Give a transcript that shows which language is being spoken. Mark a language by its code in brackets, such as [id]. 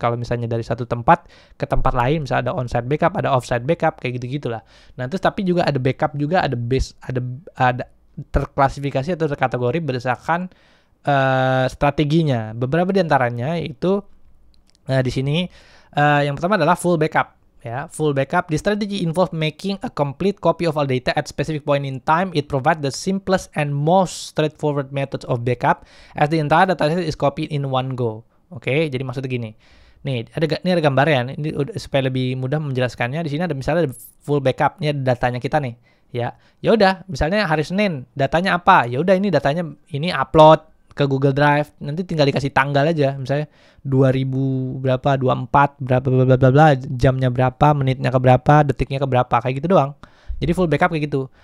[id] Kalau misalnya dari satu tempat ke tempat lain, misalnya ada onsite backup, ada offsite backup, kayak gitu-gitulah. Nah, terus tapi juga ada backup juga, ada terklasifikasi atau terkategori berdasarkan strateginya. Beberapa di antaranya itu di sini yang pertama adalah full backup. Ya, full backup. [en] The strategy involves making a complete copy of all data at specific point in time. It provides the simplest and most straightforward methods of backup as the entire dataset is copied in one go. [id] Jadi maksudnya gini. Nih, ada gambarnya. Ini supaya lebih mudah menjelaskannya. Di sini ada misalnya full backup. Ini ada datanya kita nih. Ya udah, misalnya hari Senin, datanya apa? Ya udah, ini datanya ini upload ke Google Drive, nanti tinggal dikasih tanggal aja, misalnya 2000 berapa, 24 berapa bla bla bla, jamnya berapa, menitnya ke berapa, detiknya ke berapa, kayak gitu doang. Jadi full backup kayak gitu.